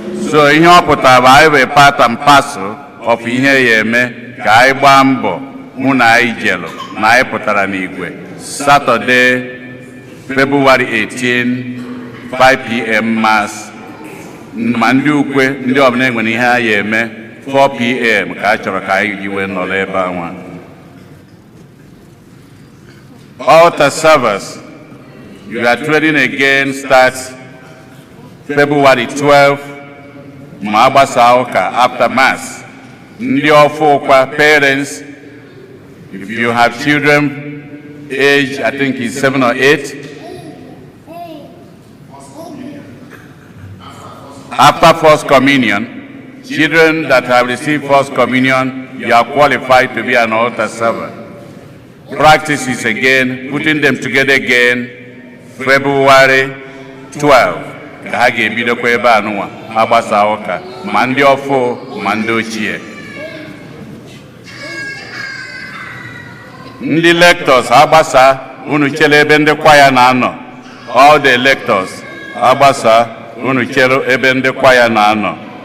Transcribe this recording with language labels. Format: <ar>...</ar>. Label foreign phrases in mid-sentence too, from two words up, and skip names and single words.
<en>So,</en> <ig>ihe ọ pụtara bụ anyị bụ</ig> <en>part and parcel</en> <ig>of ihe ya eme ka anyị gbaa mbọ hụ na anyị jelụ, na anyị pụtara n'igwe.</ig> <en>Saturday, February eighteen, five P M mass.</en> <ig>Ma ndị ukwe, ndị ọbụla enwere ihe a ya eme, four P M ka a chọrọ ka anyị yiwe nọrọ ebe anwa.</ig> <en>Altar service, you are trading again, starts February twelve,</en> <ig>ma agbasa ụka</ig> <en>after mass.</en> <ig>Ndị ọfụ ụkwa,</ig> <en>parents, if you have children, age, I think, is seven or eight. After First Communion, children that have received First Communion, you are qualified to be an altar server. Practice is again, putting them together again, February twelve.</en> <ig>Ka ha ga-ebidokwa ebe a nụnwa, ha gbasa ụka, ma ndị ọfụ, ma ndị ochie. Ndị lectors, ha gbasa, unu chere ebe ndị kwaya na-anọ.</ig> <en>All the lectors,</en> <ig>ha gbasa, unu chere ebe ndị kwaya na-anọ.</ig>